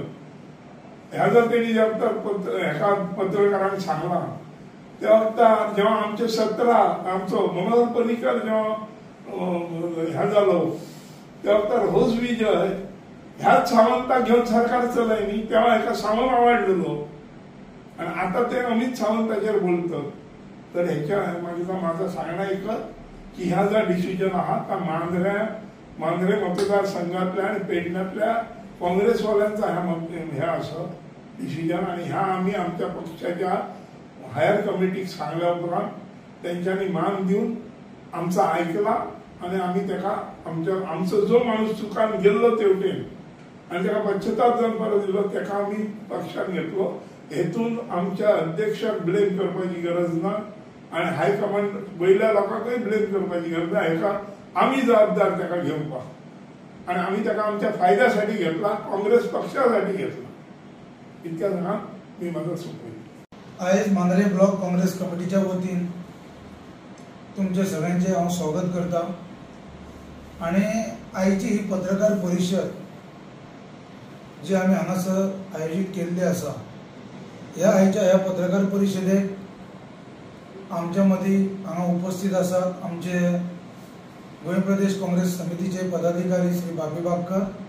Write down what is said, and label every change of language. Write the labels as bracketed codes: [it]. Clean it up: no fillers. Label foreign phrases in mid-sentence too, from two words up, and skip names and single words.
[kok] ह्या जर त्यांनी एका पत्रकारांक सांगला तेव्हा जेव्हा आमचे 17 आमचो मनोहर पर्रीकर जेव्हा ह्या जालो तेव्हा रोज विजय ह्याच सावंताक घेऊन सरकार चलयनी तेव्हा एका सावंत आवडलेलो आणि आता ते अमित सावंताचेर बोलतात. [mr] तर ह्याच्या माझा सांगणं एकच की ह्या जो डिसिजन आहात त्या मांद्रे मतदारसंघातल्या आणि पेडण्यातल्या काँग्रेसवाल्यांचा हे असं डिसिजन. [kok] आणि ह्या आम्ही आमच्या पक्षाच्या [en] higher committeek [kok] सांगल्या उपरांत त्यांच्यानी मान दिवन आमचा ऐकला आणि आम्ही त्याला आमचो जो माणूस चुकान गेल्लो तेवटेन आणि त्याला पश्चाताप जावन परत दिलो त्याला आम्ही पक्षात घेतलो. हेतून आमच्या अध्यक्षाक ब्लेम करपाची गरज ना आणि हायकमांड वयल्या लोकांकय ब्लेम करपाची गरज ना. हेका आम्ही जबाबदार त्याला घेवपाक. आणि आम्ही त्याला आमच्या फायद्यासाठी घेतला, काँग्रेस पक्षासाठी घेतला. [mr] इतक्या जणांना मी माझं सोपवलं. [kok] आयज मांद्रे ब्लॉक काँग्रेस कमिटीच्या वतीन तुमचे सगळ्यांचे हांव स्वागत करता. आणि आयची ही पत्रकार परिशद जी आम्ही हांगासर आयोजित केल्ली आसा, ह्या पत्रकार परिशदेक आमच्या मदीं हांगा उपस्थित आसात आमचे गोंय प्रदेश काँग्रेस समितीचे पदाधिकारी श्री बाबी बागकर,